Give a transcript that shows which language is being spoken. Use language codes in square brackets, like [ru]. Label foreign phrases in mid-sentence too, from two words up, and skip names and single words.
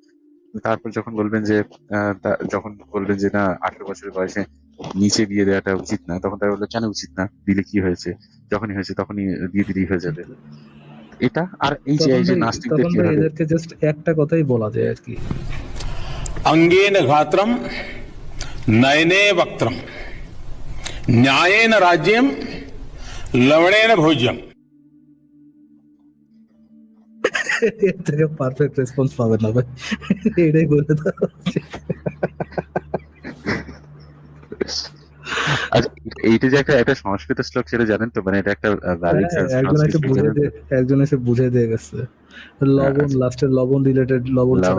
[bn] তারপর যখন বলবেন যে না 18 বছরের বয়সে নিচে বিয়ে দেওয়াটা উচিত না, তখন তারা বললো কেন উচিত না, দিলে কি হয়েছে, যখনই হয়েছে তখনই দিয়ে দিলেই হয়ে যাবে। এটা আর এই যে নাস্তিকদের তখন কি ভাই হবে? এদেরকে জাস্ট একটা কথাই বলা যায় আর কি, [sa] अंगेन घात्रम नयने वक्त्रम न्यायेन राज्यम लवणेन भोज्यम। [bn] এর থেকে [en] perfect response [bn] পাবেন না ভাই, এটাই বলে দাও। আচ্ছা, এইটা যে একটা সংস্কৃত শ্লোক, সেটা জানেন তো? মানে এটা একটা ভ্যালিড একজন এসে বুঝে দিয়ে গেছে, লবণ লাস্টের লবণ রিলেটেড, লবণ ছাড়া